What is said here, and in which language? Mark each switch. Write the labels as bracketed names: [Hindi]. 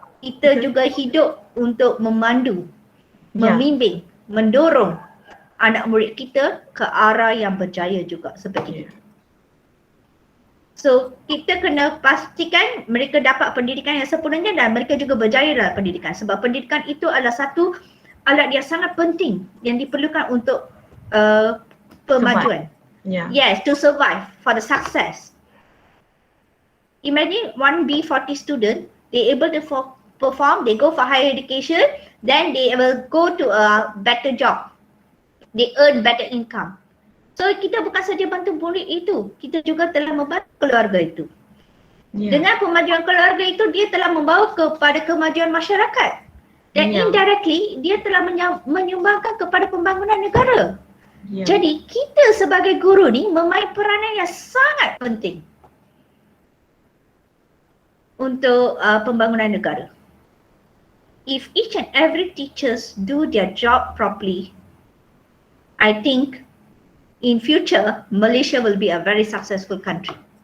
[Malay] Kita juga hidup untuk memandu, membimbing, mendorong anak murid kita ke arah yang berjaya juga seperti itu. So kita kena pastikan mereka dapat pendidikan yang sempurnanya dan mereka juga berjaya dalam pendidikan. Sebab pendidikan itu adalah satu alat yang sangat penting yang diperlukan untuk pemajuan. [English] Yes, to survive, for the success. Imagine one B40 student, they able to perform, they go for higher education, then they will go to a better job. They earn better income. [Malay] So kita bukan saja bantu murid itu, kita juga telah membantu keluarga itu. Dengan kemajuan keluarga itu, dia telah membawa kepada kemajuan masyarakat. Dan indirectly, dia telah menyumbangkan kepada pembangunan negara. Jadi kita sebagai guru ni memain peranan yang sangat penting untuk pembangunan negara. [English] If each and every teachers do their job properly, I think in future Malaysia will be a very successful country.